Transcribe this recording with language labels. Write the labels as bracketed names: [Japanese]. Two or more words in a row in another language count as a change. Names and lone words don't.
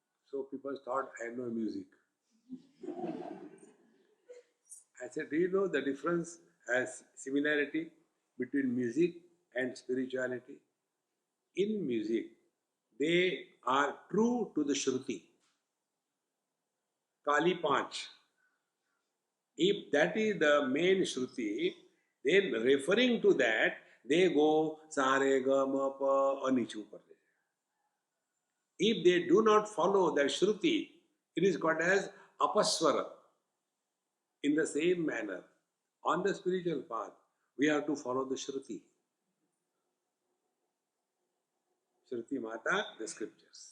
[English] So people thought I know music. I said, do you know the difference as similarity between music and spirituality? In music, they are true to the Shruti. Kali Panch. If that is the main Shruti, then referring to that, they go [Sanskrit] sa re ga ma pa [English] anichu par. If they do not follow that Shruti, it is called as apaswara. In the same manner, on the spiritual path, we have to follow the Shruti. [Sanskrit] Shruti Mata, [English] the scriptures.